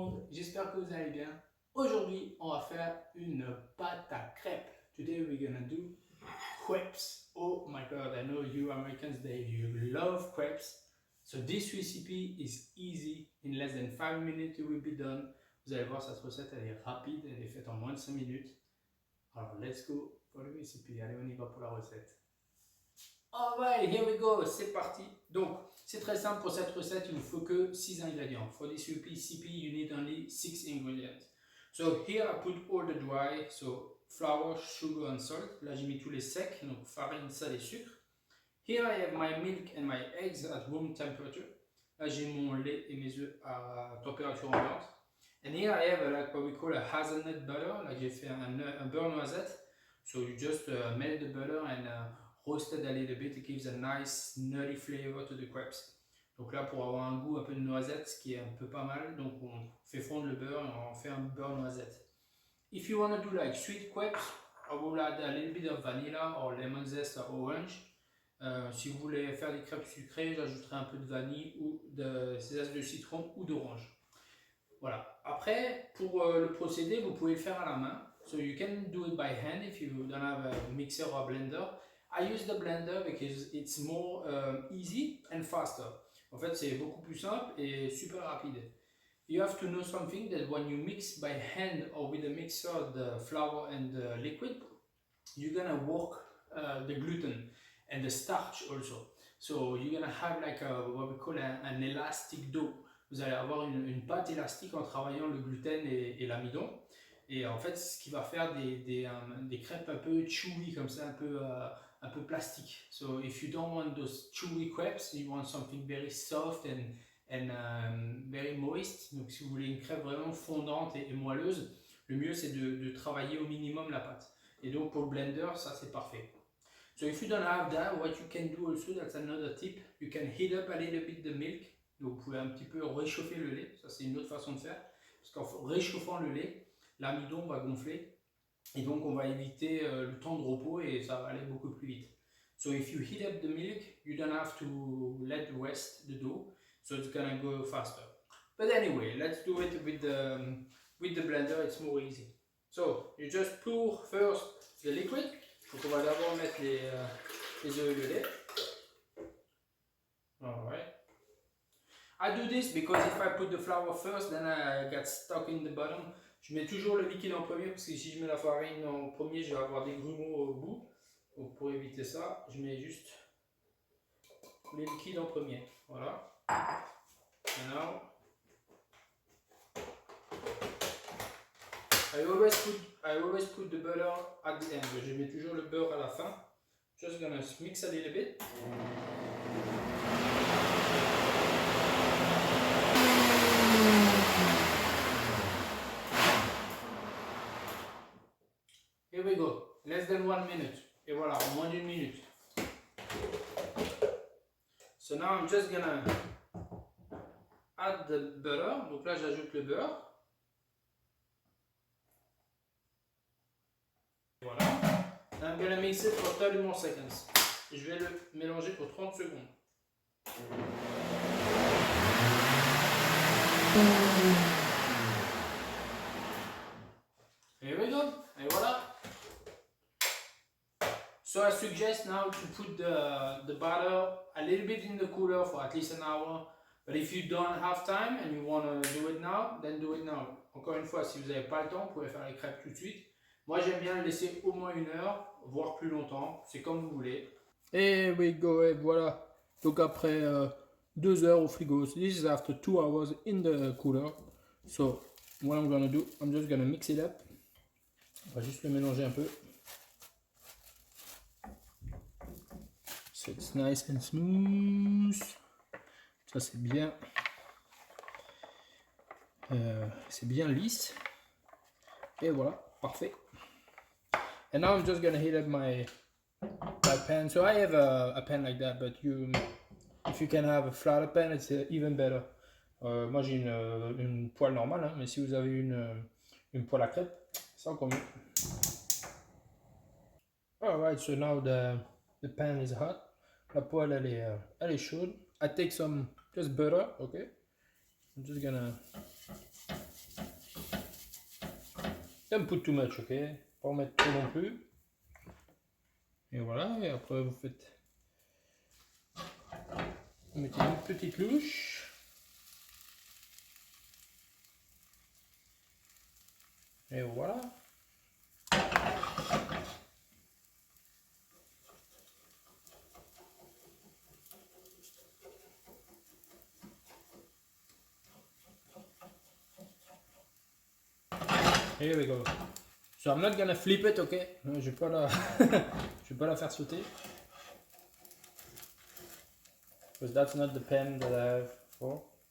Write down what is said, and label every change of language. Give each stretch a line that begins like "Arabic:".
French: j'espère que vous allez bien. Aujourd'hui, on va faire une pâte à crêpes.
English: Today we're gonna do crepes. Oh my god, I know you Americans, you love crepes. So this recipe is easy. In less than 5 minutes it will be done.
French: Vous allez voir, cette recette, elle est rapide, elle est faite en moins de 5 minutes. Alors,
English: let's go for the recipe.
French: Allez, on y va pour la recette.
English: Alright, here we go,
French: c'est parti. Donc, c'est très simple pour cette recette, il ne faut que 6 ingrédients.
English: For this recipe, you need only 6 ingredients. So here I put all the dry, so flour, sugar and salt.
French: Là, j'ai mis tous les secs, donc farine, sel et sucre.
English: Here I have my milk and my eggs at room temperature.
French: Là, j'ai mon lait et mes œufs à température ambiante.
English: And here I have like what we call a hazelnut butter.
French: Là, j'ai fait un beurre noisette.
English: So you just melt the butter and roasted a little bit. It gives a nice nutty flavor to the crepes.
French: Donc là, pour avoir un goût un peu de noisette, ce qui est un peu pas mal, donc on fait fondre le beurre et on fait un beurre noisette.
English: If you want to do like sweet crepes, I will add a little bit of vanilla or lemon zest or orange.
French: Si vous voulez faire des crêpes sucrées, j'ajouterai un peu de vanille ou de zeste de citron ou d'orange. Voilà. Après, pour le procédé, vous pouvez le faire à la main.
English: So you can do it by hand if you don't have a mixer or a blender. I use the blender because it's more easy and faster.
French: En fait, c'est beaucoup plus simple et super rapide.
English: You have to know something that when you mix by hand or with a mixer the flour and the liquid, you're gonna work the gluten and the starch also. So you're gonna have like what we call an elastic dough.
French: Vous allez avoir une pâte élastique en travaillant le gluten et l'amidon. Et en fait, ce qui va faire des crêpes un peu chewy, comme ça, un peu plastique.
English: So if you don't want those chewy crepes, you want something very soft and very moist.
French: Donc si vous voulez une crêpe vraiment fondante et moelleuse, le mieux c'est de travailler au minimum la pâte. Et donc pour le blender, ça c'est parfait.
English: So if you don't have that, what you can do also, that's another tip, you can heat up a little bit the milk.
French: Donc vous pouvez un petit peu réchauffer le lait, ça c'est une autre façon de faire. Parce qu'en réchauffant le lait, l'amidon va gonfler. Et donc on va éviter le temps de repos et ça va aller beaucoup plus vite.
English: So if you heat up the milk, you don't have to let rest the dough, so it's gonna go faster. But anyway, let's do it with the blender, it's more easy. So you just pour first the liquid.
French: Donc on va d'abord mettre les œufs et le lait.
English: Alright. I do this because if I put the flour first, then I get stuck in the bottom.
French: Je mets toujours le liquide en premier parce que si je mets la farine en premier, je vais avoir des grumeaux au bout. Donc pour éviter ça, je mets juste les liquides en premier. Voilà.
English: And now, I always put the butter at the end.
French: Je mets toujours le beurre à la fin.
English: Just gonna mix a little bit. Here we go, less than 1 minute.
French: Et voilà, en moins d'une minute.
English: So now I'm just gonna add the butter.
French: Donc là, j'ajoute le beurre. Voilà.
English: And I'm gonna mix it for 30 more seconds.
French: Et je vais le mélanger pour 30 secondes.
English: Here we go.
French: Et voilà.
English: So I suggest now to put the butter a little bit in the cooler for at least an hour. But if you don't have time and you want to do it now, then do it now.
French: Encore une fois, si vous n'avez pas le temps, vous pouvez faire les crêpes tout de suite. Moi, j'aime bien le laisser au moins 1 heure, voire plus longtemps. C'est comme vous voulez. Et
English: we go,
French: et voilà. Donc après 2 heures au frigo.
English: So this is after 2 hours in the cooler. So what I'm gonna do, I'm just gonna mix it up.
French: On va juste le mélanger un peu.
English: So it's nice and smooth.
French: Ça c'est bien. C'est bien lisse. Et voilà, parfait.
English: And now I'm just gonna heat up my pan. So I have a pan like that, but if you can have a flatter pan, it's even better.
French: Moi j'ai une poêle normale, hein, mais si vous avez une poêle à crêpes, c'est encore mieux.
English: Alright, so now the pan is hot.
French: La poêle elle est chaude.
English: I take some just butter, okay? I'm just gonna Don't put too much, ok?
French: Pas en mettre trop non plus. Et voilà, et après vous mettez une petite louche. Et voilà.
English: Here we go. So I'm not gonna flip it, ok?
French: Je vais pas la, je vais pas la faire sauter.
English: Because that's not the pen that I have for.